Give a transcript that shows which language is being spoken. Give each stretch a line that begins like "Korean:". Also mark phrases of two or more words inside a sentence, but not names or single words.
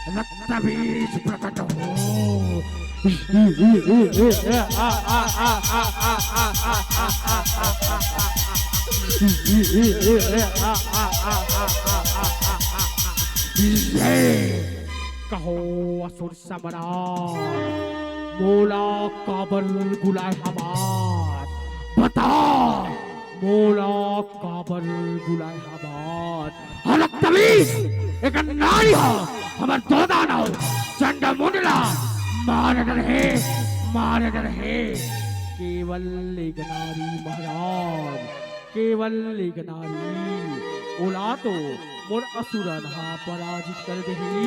Chhattisgarhi: रक्त बीज प्रकट हो। कहो असुर सम्राट मोला काबर बुलाए हमार, बता मोला काबर बुलाए हमार। हलक तमीज एक नारी हो हमार दो दानव चंड मुंडला मारे रहे केवल एक नारी महाराज, केवल एक नारी ओला तो मोर असुरन हा पराजित कर देही।